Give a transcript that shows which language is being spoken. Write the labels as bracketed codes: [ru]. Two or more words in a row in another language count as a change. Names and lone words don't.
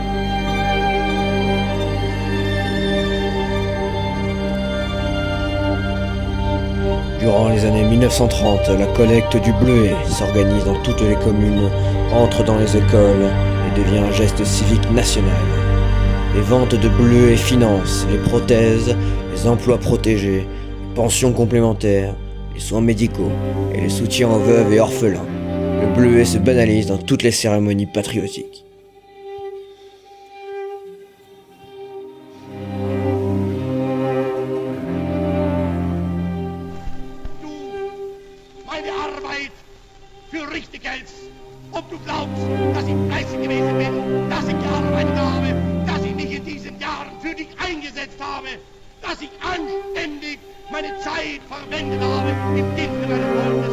[fr] Durant les années 1930, la collecte du bleuet s'organise dans toutes les communes, entre dans les écoles et devient un geste civique national. Les ventes de bleuets financent les prothèses, les emplois protégés, les pensions complémentaires, les soins médicaux et les soutiens aux veuves et orphelins. Le bleuet se banalise dans toutes les cérémonies patriotiques. [de] Für richtig hältst. Ob du glaubst, dass ich fleißig gewesen bin, dass ich gearbeitet habe, dass ich mich in diesen Jahren für dich eingesetzt habe, dass ich anständig meine Zeit verwendet habe im Dienste meines Volkes.